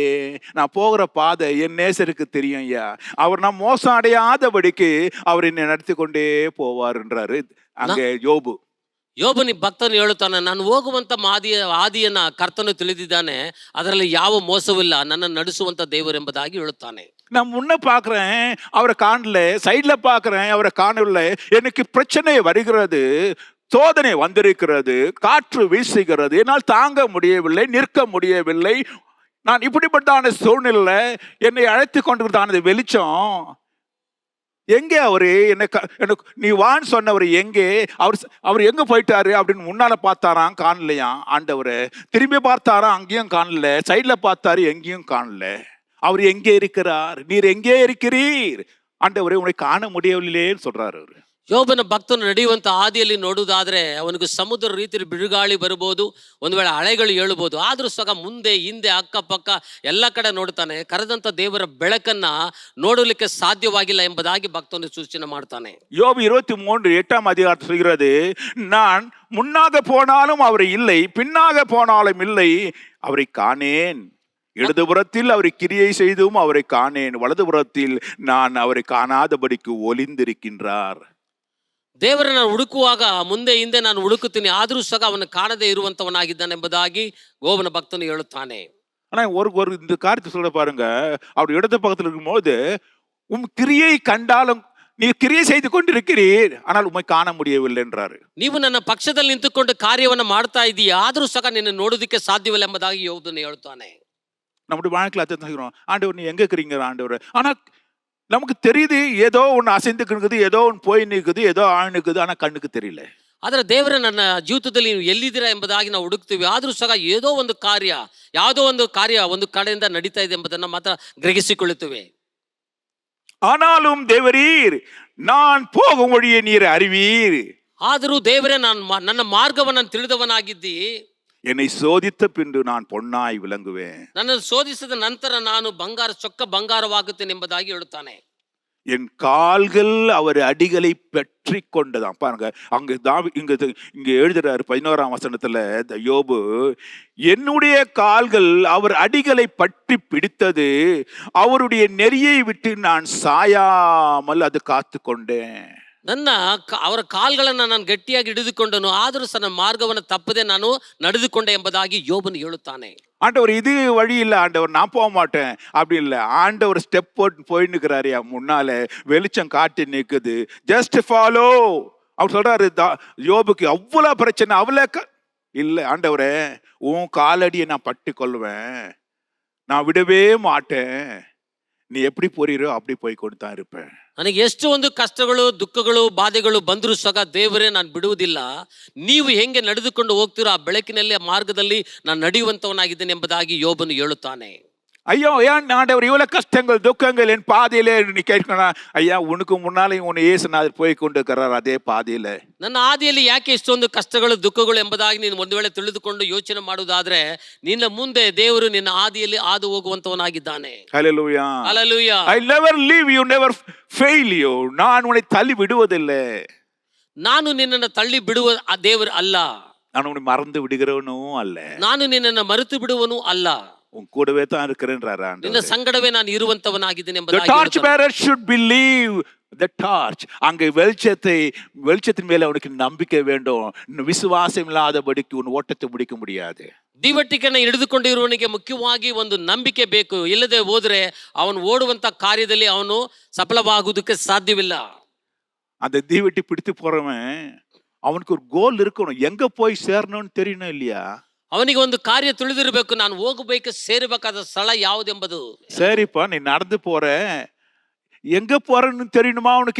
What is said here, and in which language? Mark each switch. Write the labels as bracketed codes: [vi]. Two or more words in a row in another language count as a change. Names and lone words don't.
[ta] நான் போகிற பாதை என் நேசருக்கு தெரியும் ஐயா. அவர் நான் மோசம் அடையாதபடிக்கு அவர் என்னை நடத்தி கொண்டே போவார்ன்றாரு அங்கே யோபு. [kn] ಯೋಬನಿ ಭಕ್ತನು ಹೇಳುತ್ತಾನೆ, ನಾನು ಹೋಗುವಂತ ಹಾದಿಯನ್ನ ಕರ್ತನು ತಿಳಿದಿದ್ದಾನೆ, ಅದರಲ್ಲಿ ಯಾವ ಮೋಸವಿಲ್ಲ, ನನ್ನ ನಡೆಸುವಂತ ದೇವರು ಎಂಬುದಾಗಿ ಹೇಳುತ್ತಾನೆ. [ta] நான் முன்ன பார்க்கிறேன், அவரை காணல, சைட்ல பார்க்கிறேன், அவரை காணவில்லை. எனக்கு பிரச்சனை வருகிறது, சோதனை வந்திருக்கிறது, காற்று வீசுகிறது, என்னால் தாங்க முடியவில்லை, நிற்க முடியவில்லை. நான் இப்படிப்பட்ட சூழ்நிலை என்னை அழைத்து கொண்டிருந்தான வெளிச்சம் எங்கே? அவரு எனக்கு நீ வான்னு சொன்னவர் எங்கே? அவர் எங்க போயிட்டாரு அப்படின்னு முன்னால பார்த்தாராம், காணலையா ஆண்டவரை. திரும்பி பார்த்தாராம், அங்கேயும் காணல. சைட்ல பார்த்தாரு, எங்கேயும் காணல. அவர் எங்கே இருக்கிறார்? நீர் எங்கே இருக்கிறீர்? ஆண்டவரே உன்னை காண முடியவில்லையேன்னு சொல்றாரு அவரு. [kn] ಯೋಬನ ಭಕ್ತನು ನಡೆಯುವಂತ ಹಾದಿಯಲ್ಲಿ ನೋಡುವುದಾದ್ರೆ ಅವನಿಗೆ ಸಮುದ್ರ ರೀತಿಯಲ್ಲಿ ಬಿರುಗಾಳಿ ಬರ್ಬೋದು, ಒಂದು ವೇಳೆ ಅಲೆಗಳು ಏಳಬಹುದು, ಆದ್ರೂ ಸಹ ಮುಂದೆ ಹಿಂದೆ ಅಕ್ಕಪಕ್ಕ ಎಲ್ಲ ಕಡೆ ನೋಡ್ತಾನೆ. ಕರೆದಂತ ದೇವರ ಬೆಳಕನ್ನ ನೋಡಲಿಕ್ಕೆ ಸಾಧ್ಯವಾಗಿಲ್ಲ ಎಂಬುದಾಗಿ ಭಕ್ತನು ಸೂಚನೆ ಮಾಡ್ತಾನೆ. [ta] யோபு 23 8ஆம் அதிகாரம் சொல்கிறது, நான் முன்னாக போனாலும் அவரை இல்லை, பின்னாக போனாலும் இல்லை, அவரை காணேன். இடதுபுறத்தில் அவரை கிரியை செய்தும் அவரை காணேன், வலதுபுறத்தில் நான் அவரை காணாதபடிக்கு ஒளிந்திருக்கின்றார். [kn] ದೇವರನ್ನ ಹುಡುಕುವಾಗ ಮುಂದೆ ಹಿಂದೆ ನಾನು ಹುಡುಕುತ್ತೀನಿ, ಆದ್ರೂ ಸಹ ಅವನು ಕಾಣದೇ ಇರುವಂತವನಾಗಿದ್ದಾನೆ ಎಂಬುದಾಗಿ ಗೋವನ ಭಕ್ತನು ಹೇಳುತ್ತಾನೆ. [ta] ஆனா ஒரு இந்த காரியத்தை சொல்ல பாருங்க, அவர் இடது பக்கத்தில் இருக்கும்போது கிரியை கண்டாலும் நீ கிரியை செய்து கொண்டிருக்கிறீர், ஆனால் உம்மை காண முடியவில்லை என்றாரு. [kn] ನೀವು ನನ್ನ ಪಕ್ಷದಲ್ಲಿ ನಿಂತುಕೊಂಡು ಕಾರ್ಯವನ್ನ ಮಾಡ್ತಾ ಇದೀಯ, ಆದ್ರೂ ಸಹ ನಿನ್ನ ನೋಡೋದಕ್ಕೆ ಸಾಧ್ಯವಿಲ್ಲ ಎಂಬುದಾಗಿ ಯೋಬನು ಹೇಳ್ತಾನೆ. [ta] நம்முடைய வாழ்க்கையில் அதை சொல்கிறோம், ஆண்டவர் நீ எங்க இருக்கிறீங்க ஆண்டவர், ஆனா நமக்கு தெரியுது ஏதோ ஒன்று அசைந்துக்கு இருக்குது, ஏதோ ஒன்று போய் நிற்குது, ஏதோ ஆணுக்குது, ஆனா கண்ணுக்கு தெரியல. [kn] ಆದ್ರೆ ದೇವರ ನನ್ನ ಜೀವಿತದಲ್ಲಿ ನೀವು ಎಲ್ಲಿದ್ದೀರಾ ಎಂಬುದಾಗಿ ನಾವು ಹುಡುಕ್ತೀವಿ, ಆದ್ರೂ ಸಹ ಯಾವುದೋ ಒಂದು ಕಾರ್ಯ ಒಂದು ಕಡೆಯಿಂದ ನಡೀತಾ ಇದೆ ಎಂಬುದನ್ನ ಮಾತ್ರ ಗ್ರಹಿಸಿಕೊಳ್ಳುತ್ತೇವೆ. [ta] ஆனாலும் தேவரீர் நான் போகும் வழியை நீர் அறிவீர். [kn] ಆದರೂ ದೇವರೇ ನನ್ನ ಮಾರ್ಗವನ್ನು ತಿಳಿದವನಾಗಿದ್ದಿ. [ta] என்னை சோதித்த பின்பு நான் பொன்னாய் விளங்குவேன். [kn] ನನ್ನನ್ನು ಶೋಧಿಸಿದ ನಂತರ ನಾನು ಚೊಕ್ಕ ಬಂಗಾರವಾಗುತ್ತೇನೆ ಎಂಬುದಾಗಿ ಹೇಳುತ್ತಾನೆ. [ta] என் கால்கள் அவர் அடிகளை பற்றி கொண்டதாம். பாருங்க, இங்க எழுதுறாரு 11ஆம் வசனத்துல யோபு, என்னுடைய கால்கள் அவர் அடிகளை பற்றி பிடித்தது, அவருடைய நெறியை விட்டு நான் சாயாமல் அது காத்து கொண்டேன். [kn] ಅವರ ಕಾಲ್ಗಳನ್ನ ನಾನು ಗಟ್ಟಿಯಾಗಿ ಹಿಡಿದುಕೊಂಡನು, ಆದರೂ ಸಹ ನನ್ನ ಮಾರ್ಗವನ್ನು ತಪ್ಪದೆ ನಾನು ನಡೆದುಕೊಂಡೆ ಎಂಬುದಾಗಿ ಯೋಬನು ಹೇಳುತ್ತಾನೆ. [ta] ஆண்டவர் இது வழி இல்லை ஆண்டவர், நான் போக மாட்டேன் அப்படி இல்லை. ஆண்டவர் ஸ்டெப் போட்டு போய் நிற்கிறாரு, முன்னால வெளிச்சம் காட்டி நிற்குது, [en] just follow. [ta] அவர் சொல்றாரு யோபுக்கு அவ்வளவு பிரச்சனை, அவ்வளவு இல்லை, ஆண்டவரே உன் காலடியை நான் பட்டி கொள்வேன், நான் விடவே மாட்டேன், நீ எப்படி போறீரோ அப்படி போய் கொண்டு தான் இருப்பேன். [kn] ನನಗೆ ಎಷ್ಟು ಒಂದು ಕಷ್ಟಗಳು ದುಃಖಗಳು ಬಾಧೆಗಳು ಬಂದರೂ ಸಹ ದೇವರೇ ನಾನು ಬಿಡುವುದಿಲ್ಲ, ನೀವು ಹೆಂಗೆ ನಡೆದುಕೊಂಡು ಹೋಗ್ತೀರೋ ಆ ಬೆಳಕಿನಲ್ಲಿ ಮಾರ್ಗದಲ್ಲಿ ನಾನು ನಡೆಯುವಂತವನಾಗಿದ್ದೇನೆ ಎಂಬುದಾಗಿ ಯೋಬನು ಹೇಳುತ್ತಾನೆ. [ta] ஐயோ ஏன் ஆண்டவர் இவ்வளவு கஷ்டங்கள் துக்கங்கள் என் பாதையிலே நீ கேட்கணும், ஐயா உனக்கு முன்னாலே உன்னை இயேசுநாதர் போய் கொண்டிருக்கிறார் அதே பாதையில. [kn] ನನ್ನ ಹಾದಿಯಲ್ಲಿ ಯಾಕೆ ಇಷ್ಟೊಂದು ಕಷ್ಟಗಳು ದುಃಖಗಳು ಎಂಬುದಾಗಿ ನೀನು ಒಂದು ವೇಳೆ ತಿಳಿದುಕೊಂಡು ಯೋಚನೆ ಮಾಡುವುದಾದ್ರೆ, ನಿನ್ನ ಮುಂದೆ ದೇವರು ನಿನ್ನ ಹಾದಿಯಲ್ಲಿ ಹಾದು ಹೋಗುವಂತವನಾಗಿದ್ದಾನೆ. [ta] ஹல்லேலூயா, ஹல்லேலூயா. [en] I never leave you, never fail you. [ta] நான் உன்னை தள்ளி விடுவதில்லை. [kn] ನಾನು ನಿನ್ನನ್ನು ತಳ್ಳಿ ಬಿಡುವ ಆ ದೇವರು ಅಲ್ಲ, [ta] நான் உன்னை மறந்து விடுகிறவனும் அல்ல, [kn] ನಾನು ನಿನ್ನನ್ನು ಮರೆತು ಬಿಡುವನು ಅಲ್ಲ, [ta] உன் கூடவே தான் இருக்கிறேன்றார் ஆண்டவர். [kn] ನಿನ್ನ ಸಂಗಡವೇ ನಾನು ಇರುವಂತವನಾಗಿದ್ದೇನೆ [en] The [kn] ಎಂಬುದಾಗಿ [en] torch [kn] ಹೇಳುತ್ತಾನೆ. [en] bearer should believe the torch. [ta] அங்கே வெளிச்சத்தின் மேல அவனுக்கு நம்பிக்கை வேண்டும். விசுவாசம் இல்லாதபடிக்கு உன் ஓட்டத்தை முடிக்க முடியாது. [kn] ದೀವಟಿಕೆಯನ್ನು ಹಿಡಿದುಕೊಂಡಿರುವವನಿಗೆ ಮುಖ್ಯವಾಗಿ ಒಂದು ನಂಬಿಕೆ ಬೇಕು, ಇಲ್ಲದೆ ಹೋದ್ರೆ ಅವನು ಓಡುವಂತ ಕಾರ್ಯದಲ್ಲಿ ಅವನು ಸಫಲವಾಗುವುದಕ್ಕೆ ಸಾಧ್ಯವಿಲ್ಲ. [ta] அந்த தீவட்டி பிடித்து போறவன் அவனுக்கு ஒரு கோல் இருக்கணும், எங்க போய் சேரணும்னு தெரியணும் இல்லையா? [kn] ಅವನಿಗೆ ಒಂದು ಕಾರ್ಯ ತಿಳಿದಿರಬೇಕು, ನಾನು ಹೋಗಬೇಕು ಸೇರಬೇಕಾದ ಸ್ಥಳ ಯಾವುದೆಂಬುದು. [ta] சரிப்பா நீ நடந்து போற, எங்க போறன்னு தெரியணுமா அவனுக்கு?